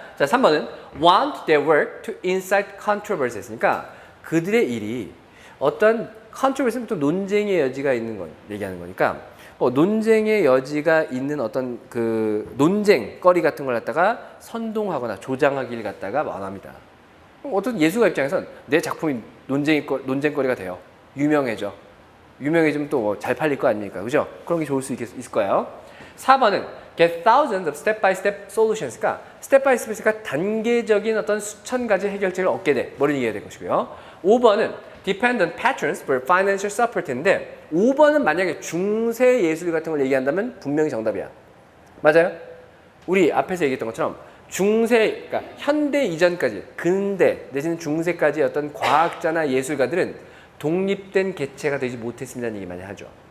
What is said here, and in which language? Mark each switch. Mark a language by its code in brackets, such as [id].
[ko] 자, 3번은 [en] want their work to incite controversy [ko] 했으니까 그들의 일이 어떤 controversy는 또 논쟁의 여지가 있는 걸 얘기하는 거니까 논쟁의 여지가 있는 어떤 그 논쟁거리 같은 걸 갖다가 선동하거나 조장하기를 갖다가 원합니다. 어떤 예술가 입장에선 내 작품이 논쟁거리가 돼요. 유명해져. 유명해지면 또 잘 팔릴 거 아닙니까? 그죠? 그런 게 좋을 수 있을 거예요. 4번은 [en] get thousands of step-by-step solutions. [ko] 그러니까 step-by-step이니까 단계적인 어떤 수천 가지 해결책을 얻게 돼. 뭐를 이해해야 될 것이고요. 5번은 [en] depend on patrons for financial support [ko] 인데 5번은 만약에 중세 예술 같은 걸 얘기한다면 분명히 정답이야. 맞아요? 우리 앞에서 얘기했던 것처럼 중세, 그러니까 현대 이전까지 근대 내지는 중세까지 어떤 과학자나 예술가들은 독립된 개체가 되지 못했습니다는 얘기 많이 하죠.